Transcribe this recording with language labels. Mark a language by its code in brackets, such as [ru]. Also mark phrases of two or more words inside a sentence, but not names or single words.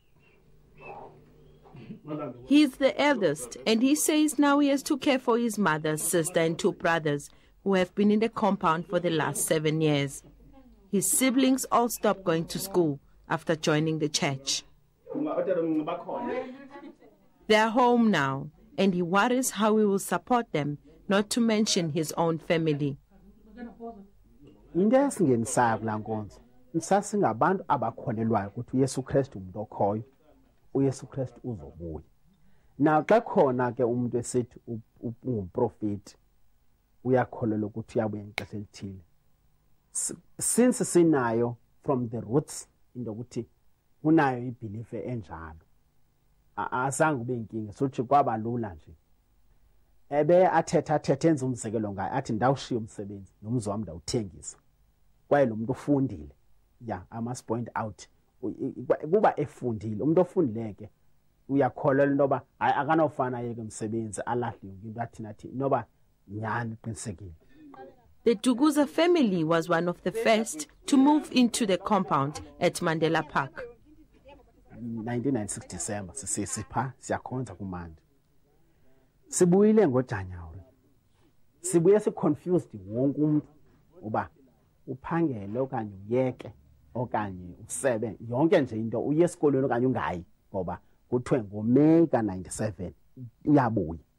[en] He's the eldest, and he says now he has to care for his mother, sister, and 2 brothers who have been in the compound for the last 7 years. His siblings all stopped going to school after joining the church. They're home now, and he worries how he will support them, not to mention his own family. [xh] Into esingenisayo kula nkonzo sasingabantu abakholelwayo ukuthi uYesu Kristu umuntu okhoyo uYesu Kristu uzobuya. Na xa khona ke umuntu esithi ungumprofeti uyakholelwa ukuthi uyabuya ngexesha elithile. Since sinayo [en] from the roots into [xh] ukuthi unayo ibelief enjalo. Azange ube inkinga sothi kwaba lula nje. ebe athetha enza umzekelo ngayo athi ndawushiya umsebenzi nomzi wami ndawuthengisa kwaye lo muntu ufundile [en] yeah I must point out [xh] kuba efundile umuntu ofundileke uyakholelwa intoba hayi akanofana yeke umsebenzi alahle yonke into athi nathi noba nyani qinisekile. [en] The Duguza family was one of the first to move into the compound at Mandela Park. [xh] 1996 December sisipha siyakhonza kumandi. Sibuyile ngoJanuary. Sibuye siconfused wonke umuntu uba uphangele okanye uyeke okanye usebe yonke nje into uye esikolweni okanye ungayi ngoba kuthiwe ngoMeyi ka97 uyabuya.